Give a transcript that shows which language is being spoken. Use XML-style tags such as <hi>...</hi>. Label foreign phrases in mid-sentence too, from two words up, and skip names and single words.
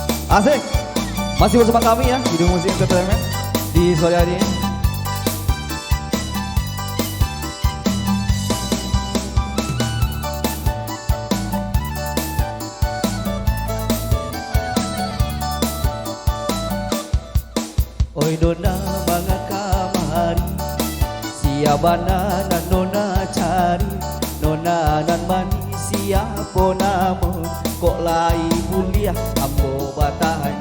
<id>Asik. Masih bersama kami ya di Musik Entertainment di sore hari ini.</id> <min>Oi dona mangga kamari, siabana nan nona cari, nona nan manis siapa nama, kok lai kuliah ambo batanya.</min>